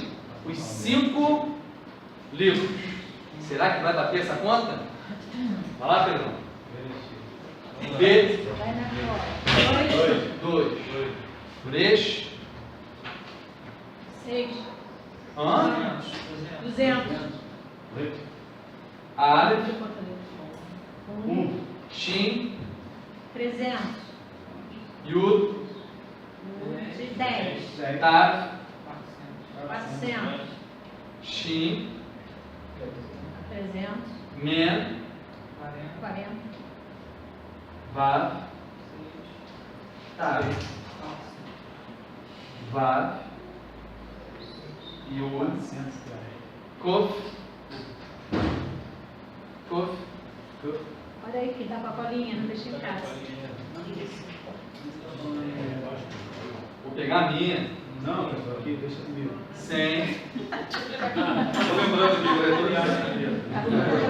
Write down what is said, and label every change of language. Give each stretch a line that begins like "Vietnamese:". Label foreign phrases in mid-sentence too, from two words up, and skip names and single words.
Portuguese: Os 5 livros. Será que vai bater essa conta? Vai lá, Pedrão. B. 2. Bresh. 6. Hã? 200.
Hebrew: אלף שין.
Portuguese: 300. Yud. 10. Tav. 400. Shin. 300. Men. 40.
Hebrew: וו תו. וו יוד. קוף קוף.
Portuguese: Olha aí que dá com a colinha, não deixa em casa. Vou pegar a minha. Não, pessoal, aqui, deixa comigo. 100. Estou lembrando aqui, o diretor